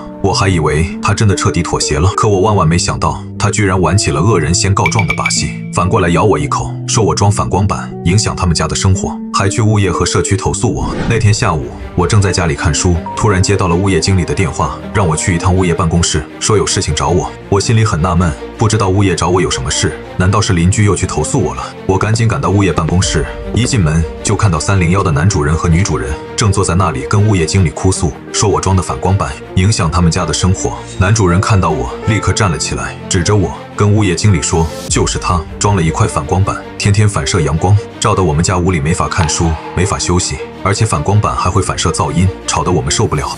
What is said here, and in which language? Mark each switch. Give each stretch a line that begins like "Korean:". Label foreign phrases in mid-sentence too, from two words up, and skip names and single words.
Chinese: 我還以為他真的徹底妥協了，可我萬萬沒想到，他居然玩起了惡人先告狀的把戲，反過來咬我一口，說我裝反光板影響他們家的生活，還去物業和社區投訴我。那天下午，我正在家裡看書，突然接到了物業經理的電話，讓我去一趟物業辦公室，說有事情找我。我心裡很納悶，不知道物業找我有什麼事，難道是鄰居又去投訴我了？我趕緊趕到物業辦公室，一進門就看到301的男主人和女主人正坐在那裡跟物業經理哭訴，說我裝的反光板影響他們家的生活。男主人看到我，立刻站了起來，指着我跟物業經理說，就是他裝了一塊反光板，天天反射陽光，照得我們家屋裡沒法看書，沒法休息，而且反光板還會反射噪音，吵得我們受不了。